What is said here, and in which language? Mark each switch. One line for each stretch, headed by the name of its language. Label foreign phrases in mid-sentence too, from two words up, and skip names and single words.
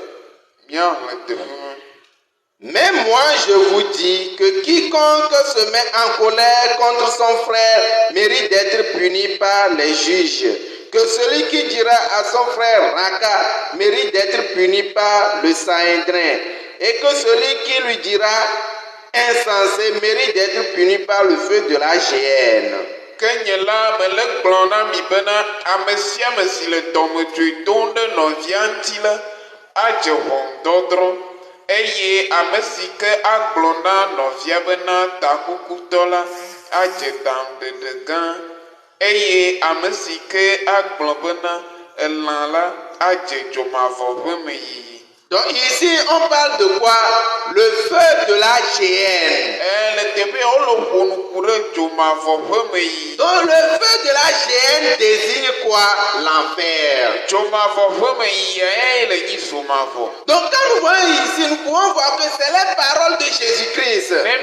French: Mais moi je vous dis que quiconque se met en colère contre son frère mérite d'être puni par les juges. Que celui qui dira à son frère Raka mérite d'être puni par le Sanhédrin. Et que celui qui lui dira insensé mérite d'être puni par le feu de la géhenne.
Ewe: nye la me le gblɔ na mi bena ame sia ame si le dɔmedzoe dom ɖe nɔvia ŋuti la adze ʋɔnudɔdrɔ̃ eye ame si ke agblɔ na nɔvia bena takukutɔ la adze daŋuɖeɖe gã eye ame si ke agblɔ bena elã la adze dzomavɔ ƒe meyiyi.
French: Donc ici, on parle de quoi? Le feu de la géhenne. Donc le feu de la géhenne désigne quoi? L'enfer. Donc quand nous voyons ici, nous pouvons voir que c'est les paroles de Jésus-Christ.